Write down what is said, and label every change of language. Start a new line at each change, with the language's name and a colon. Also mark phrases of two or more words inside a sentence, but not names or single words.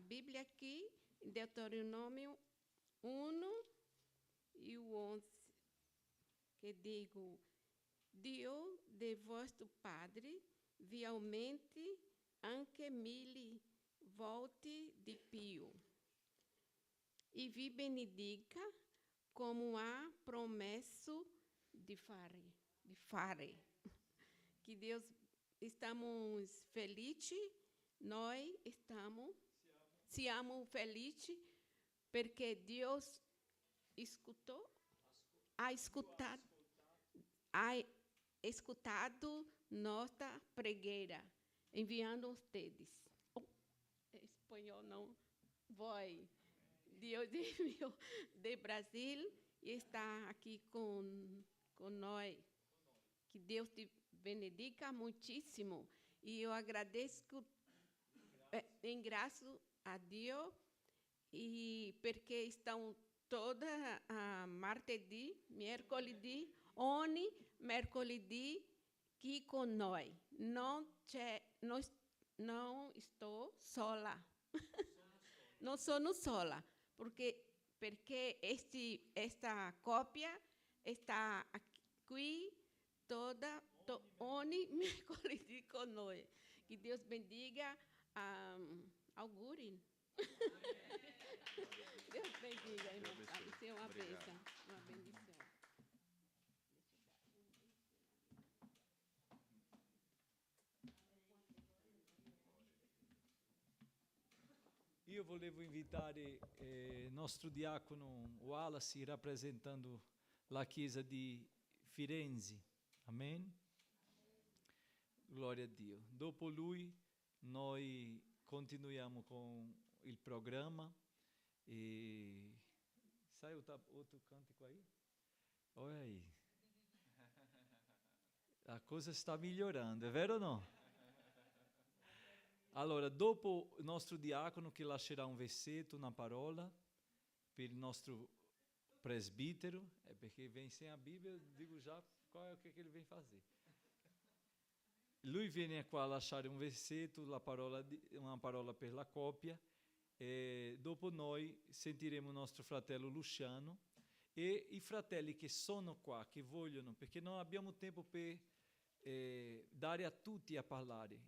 Italian: Bibbia qui, in Deuteronomio 1 e 11, che dico: Dio de vostro Padre vi aumenti anche 1000 volte di più e vi benedica como ha promesso di fare.
Portuguese: Que Deus, estamos felizes, nós
Italian: siamo felici perché
Portuguese: Deus ha escutado nossa preghiera, enviando ustedes. Espanhol não vai. Deus enviou de Brasil e está aqui com nós. Que Deus te benedica muitíssimo. E eu agradeço em graça a Deus e porque estão toda
Italian: martedì, mercoledì, ogni mercoledì
Portuguese: aqui com nós. Não estou sola. Não
Italian: sono sola,
Portuguese: porque esta cópia está aqui
Italian: ogni mercoledì
Portuguese: com nós. Que Deus bendiga Augurin. Deus bendiga, irmão. Isso é uma bênção, uma bendição.
Italian: Io volevo invitare nostro diacono Wallace rappresentando la chiesa di Firenze.
Portuguese: Amen? Glória a Dio.
Italian: Dopo lui noi continuiamo con il programma e sai
Portuguese: outro cântico aí? Olha aí. A coisa
Italian: sta migliorando, è vero o no? Allora, dopo il nostro diacono che lascerà un versetto, una parola per il nostro presbítero, perché
Portuguese: vem sem a Bíblia, eu digo já qual é o que ele vem fazer.
Italian: Lui viene qua a lasciare un versetto, una parola per la coppia, e dopo noi sentiremo il nostro fratello Luciano e i fratelli che sono qua, che vogliono, perché non abbiamo tempo per dare a tutti a parlare.